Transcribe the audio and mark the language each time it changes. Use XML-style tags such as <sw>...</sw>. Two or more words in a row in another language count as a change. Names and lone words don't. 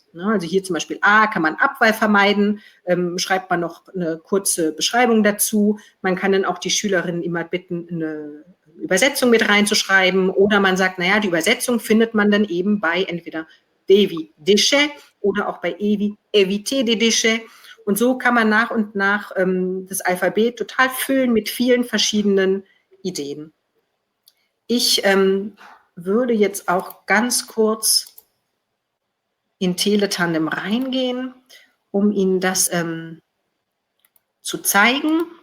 <de>Also hier zum Beispiel A, kann man Abwahl vermeiden, schreibt man noch eine kurze Beschreibung dazu. Man kann dann auch die Schülerinnen immer bitten, eine Übersetzung mit reinzuschreiben oder man sagt, naja, die Übersetzung findet man dann eben bei entweder D wie déchet oder auch bei E wie</de> <fr>éviter des déchets.</fr> <de>Und so kann man nach und nach das Alphabet total füllen mit vielen verschiedenen Ideen. Ich würde jetzt auch ganz kurz in Teletandem reingehen, um Ihnen das zu zeigen.</de>